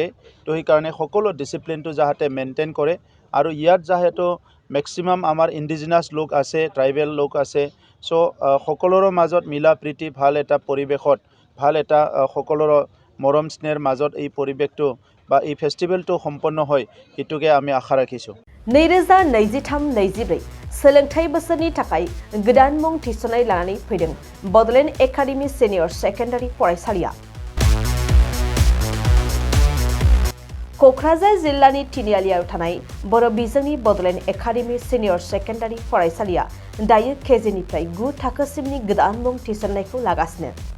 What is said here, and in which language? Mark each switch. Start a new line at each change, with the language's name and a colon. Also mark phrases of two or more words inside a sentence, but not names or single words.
Assamese: তো সেইকাৰণে সকলো ডিচিপ্লিনটো যাতে মেইনটেইন কৰে আৰু ইয়াত যিহেতু মেক্সিমাম আমাৰ ইণ্ডিজিনাছ লোক আছে, ট্ৰাইবেল লোক আছে। চ' সকলোৰে মাজত মিলা প্ৰীতি ভাল এটা পৰিৱেশত ভাল এটা সকলোৰে মৰম স্নেহৰ মাজত এই পৰিৱেশটো বা এই ফেষ্টিভেলটো সম্পন্ন হয় সেইটোকে আমি আশা ৰাখিছোঁ।
Bodo: 2023-24 सोलोंथाइ बोसोरनि थाखाय गोदान मुं थिसननाय लानानै फैदों बड'लेण्ड एकाडेमि सिनियर सेकेन्डारि फरायसालिया। क'क्राझार जिल्लानि तिनिआलियाव थानाय बर' बिजोंनि बड'लेण्ड एकाडेमि सिनियर सेकेन्डारि फरायसालिया दायो केजिनिफ्राय 9 थाखोसिमनि गोदान मुं थिसननायखौ लागासिनो।